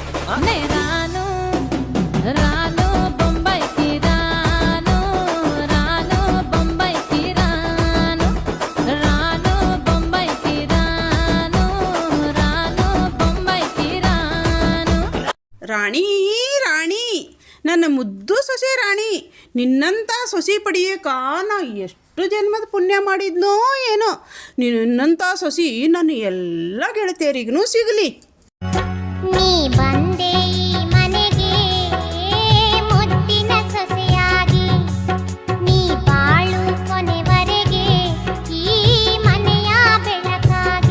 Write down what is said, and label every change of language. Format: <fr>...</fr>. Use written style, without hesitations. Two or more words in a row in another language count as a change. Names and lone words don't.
<te>రాను రాను బొంబాయికి రాను రాను బొంబాయికి రాను రాను బొంబాయికి రాను రాను బొంబాయికి రాను.</te> <kn>ರಾಣಿ ರಾಣಿ ನನ್ನ ಮುದ್ದು ಸೊಸೆ ರಾಣಿ, ನಿನ್ನಂಥ ಸೊಸೆ ಪಡೆಯಕ ನಾ ಎಷ್ಟು ಜನ್ಮದ ಪುಣ್ಯ ಮಾಡಿದ್ನೋ ಏನೋ. ನಿನ್ನಂಥ ಸೊಸಿ ನನ್ನ ಎಲ್ಲ ಗೆಳತಿಯರಿಗೂ ಸಿಗಲಿ. ನೀ ಬಂದೆ ಈ ಮನೆಗೆ ಮುದ್ದಿನ ಸೊಸೆಯಾಗಿ, ನೀ ಬಾಳು ಕೊನೆವರೆಗೆ ಈ ಮನೆಯ ಬೆಳಕಾಗಿ.</kn>